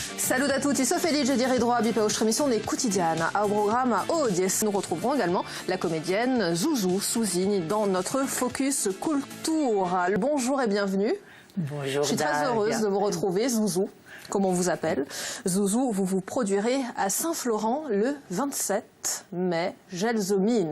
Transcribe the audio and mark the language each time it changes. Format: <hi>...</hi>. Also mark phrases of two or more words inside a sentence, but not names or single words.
<it>Salut à tutti, sono felice di ritrovarvi per vostra emissione quotidiana.</it> <fr>Au programme Audience, nous retrouverons également la comédienne Zouzou Souzine dans notre Focus Culture. Bonjour et bienvenue. Bonjour. Je suis très heureuse de vous retrouver, Zouzou, comme on vous appelle. Zouzou, vous vous produirez à Saint-Florent le 27 mai, Gelsomine.</fr>